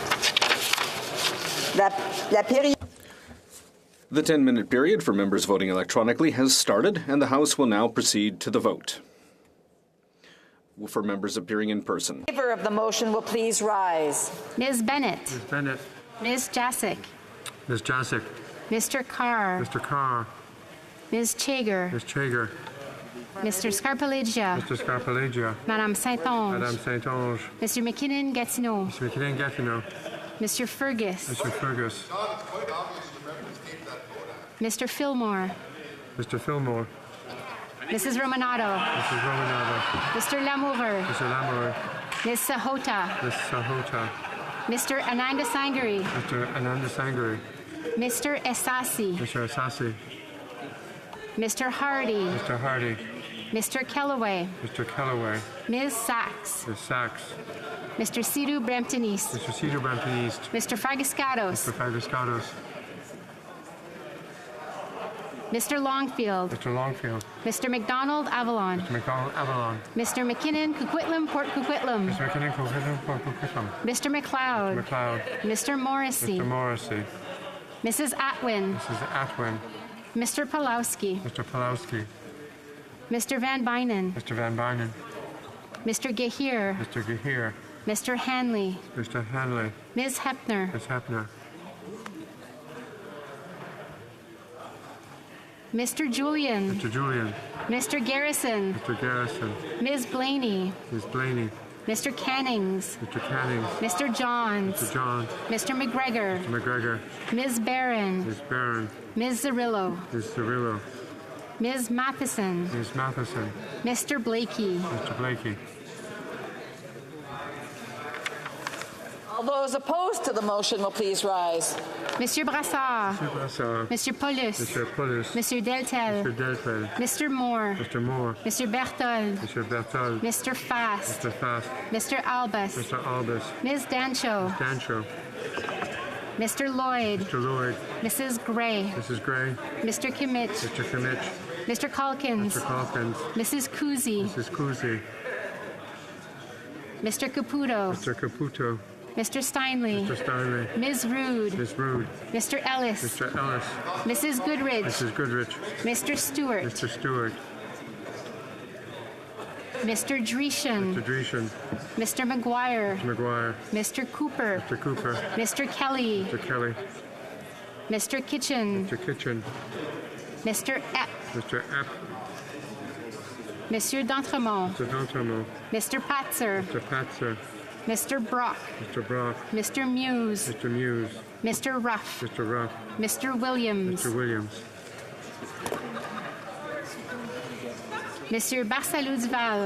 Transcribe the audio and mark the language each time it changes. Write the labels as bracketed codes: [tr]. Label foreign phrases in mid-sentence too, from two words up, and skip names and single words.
[en] The 10-minute period for members voting electronically has started, and the House will now proceed to the vote. For members appearing in person. In favor of the motion will please rise. Ms. Bennett. Ms. Bennett. Ms. Jasic. Ms. Jasic. Mr. Carr. Mr. Carr. Ms. Chager. Ms. Chager. Mr. Scarpalegia. Mr. Scarpalegia. Madame Saint-Onge. Madame Saint-Onge. Mr. McKinnon-Gatineau. Mr. McKinnon-Gatineau. Mr. Fergus. Mr. Fergus. Mr. Fillmore. Mr. Fillmore. Mrs. Romanato. Mrs. Romanato. Mr. Lamoureux. Mr. Lamoureux. Ms. Sahota. Ms. Sahota. Mr. Ananda Sangari. Mr. Ananda Sangari. Mr. Esasi. Mr. Asasi. Mr. Hardy. Mr. Hardy. Mr. Kellaway. Mr. Kellaway. Ms. Sachs. Ms. Sachs. Mr. Sidhu Brampton East. Mr. Cedar Brampton East. Mr. Fragiscatos. Mr. Fagascatos. Mr. Longfield. Mr. Longfield. Mr. McDonald Avalon. Mr. McDonald Avalon. Mr. McKinnon Coquitlam Port Coquitlam. Mr. McKinnon Coquitlam. Mr. McLeod. Mr. McLeod. Mr. Morrissey. Mr. Morrissey. Mrs. Atwin. Mrs. Atwin. Mr. Pulowski. Mr. Pulowski. Mr. Van Bynen. Mr. Van Bynen. Mr. Gahir. Mr. Gahir. Mr. Hanley. Mr. Hanley. Ms. Hepner. Ms. Hepner. Mr. Julian. Mr. Julian. Mr. Garrison. Mr. Garrison. Ms. Blaney. Ms. Blaney. Mr. Cannings. Mr. Cannings. Mr. Johns. Mr. Johns. Mr. McGregor. Mr. McGregor. Ms. Barron. Ms. Barron. Ms. Zarillo. Ms. Cirillo. Ms. Matheson. Ms. Matheson. Mr. Blakey. Mr. Blakey. All those opposed to the motion will please rise. Monsieur Brassard. Mr. Brassard. Monsieur Paulus. Mr. Paulus. Monsieur Deltel. Mr. Deltel. Mr. Moore. Mr. Moore. Mr. Berthold. Mr. Berthold. Mr. Fast. Mr. Fast. Mr. Albus. Mr. Albus. Ms. Dancho. Dancho. Mr. Lloyd. Mr. Lloyd. Mrs. Gray. Mrs. Gray. Mr. Kimmich. Mr. Kimmich. Mr. Calkins. Mr. Calkins. Mrs. Kuzi. Mrs. Kuzi. Mr. Caputo. Mr. Caputo. Mr. Steinley. Mr. Steinley. Ms. Rude. Ms. Rude. Mr. Ellis. Mr. Ellis. Mrs. Goodrich. Mrs. Goodrich. Mr. Stewart. Mr. Stewart. Mr. Dreeshen. Mr. Dreeshen. Mr. McGuire. Mr. McGuire. Mr. Cooper. Mr. Cooper. Mr. Kelly. Mr. Kelly. Mr. Kitchen. Mr. Kitchen. Mr. Epp. Mr. Epp. Monsieur d'Entremont. Mr. D'Entremont. Mr. Patzer. Mr. Patzer. Mr. Brock. Mr. Brock. Mr. Muse. Mr. Muse. Mr. Ruff. Mr. Ruff. Mr. Williams. Mr. Williams. Monsieur Barsalou Duval.